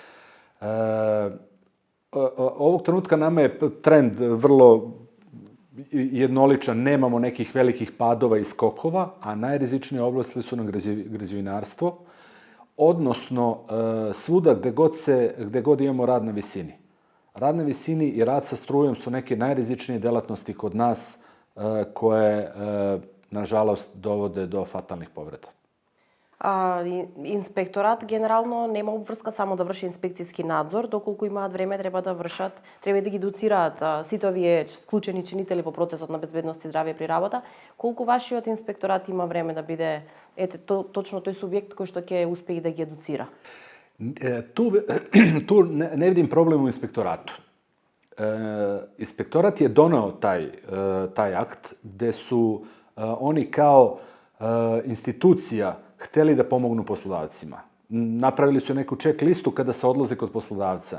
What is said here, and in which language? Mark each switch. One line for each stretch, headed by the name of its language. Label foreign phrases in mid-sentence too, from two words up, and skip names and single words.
Serbian: Ovog trenutka nama je trend vrlo jednoličan, nemamo nekih velikih padova i skokova, a najrizičnije oblasti su nam građevinarstvo, odnosno svuda gde god imamo rad na visini. Rad na visini i rad sa strujom su neke najrizičnije delatnosti kod nas koje, nažalost, dovode do fatalnih povreda.
Macedonian: Инспекторат генерално нема обврска само да врши инспекцијски надзор, доколку имаат време треба да ги доцираат сите овие вклучени чинители во процесот на безбедност и здравје при работа. Колку вашиот инспекторат има време да биде точно тој субјект кој што ќе успее да ги едуцира?
Serbian: Tu ne vidim problem u inspektoratu. Inspektorat je doneo taj akt gde su oni kao institucija hteli da pomognu poslodavcima. Napravili su neku check listu kada se odlaze kod poslodavca.